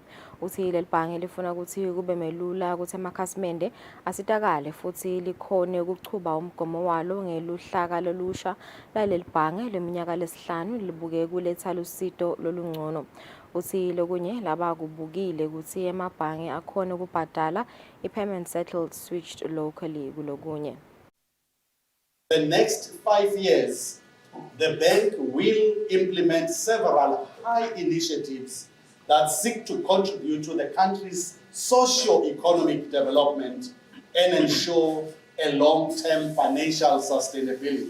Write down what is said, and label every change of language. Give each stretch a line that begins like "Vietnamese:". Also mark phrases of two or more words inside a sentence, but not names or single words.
Swati: Uthi leli bhange lifuna ukuthi kube melula ukuthi amakhasimende asitakale futhi likhone ukuchuba umgomo walo ngeluhlaka lolusha laleli bhange leminyaka lesihlanu libuke kuletha lusito lolungcono. Uthi lokunye laba kubukile ukuthi emabhange akhona ukubhadala i-
English: payment settled switched locally
Swati: kulokunye.
English: The next 5 years, the bank will implement several high initiatives that seek to contribute to the country's socio-economic development and ensure a long-term financial sustainability.